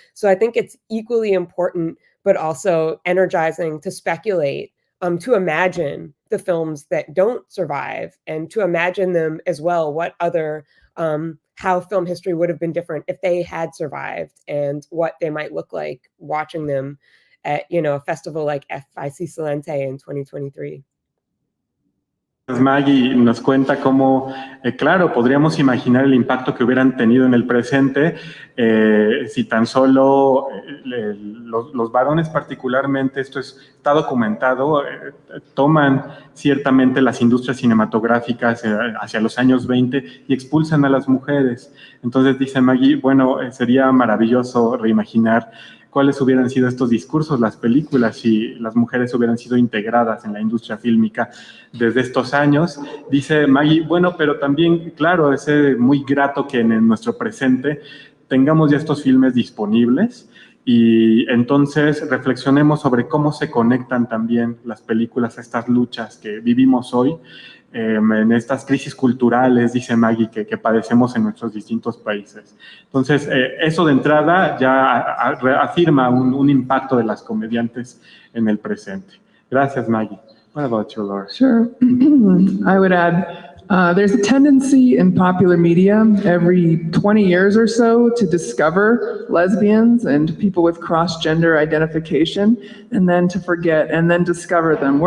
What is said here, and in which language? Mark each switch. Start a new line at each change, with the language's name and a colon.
English: So I think it's equally important, but also energizing to speculate, to imagine the films that don't survive and to imagine them as well, what other, how film history would have been different if they had survived and what they might look like watching them at, a festival like FIC Silente in 2023.
Spanish: Maggie nos cuenta cómo, claro, podríamos imaginar el impacto que hubieran tenido en el presente si tan solo los varones particularmente, está documentado, toman ciertamente las industrias cinematográficas hacia los años 20 y expulsan a las mujeres. Entonces dice Maggie, bueno, sería maravilloso reimaginar cuáles hubieran sido estos discursos, las películas, si las mujeres hubieran sido integradas en la industria fílmica desde estos años. Dice Maggie, bueno, pero también, claro, es muy grato que en nuestro presente tengamos ya estos filmes disponibles y entonces reflexionemos sobre cómo se conectan también las películas a estas luchas que vivimos hoy, en estas crisis culturales, dice Maggie, que padecemos en nuestros distintos países. Entonces, eso de entrada ya afirma un impacto de las comediantes en el presente. Gracias,
English: Maggie. What about you, Laura? Sure. I would add, there's a tendency in popular media every 20 years or so to discover lesbians and people with cross-gender identification, and then to forget, and then discover them.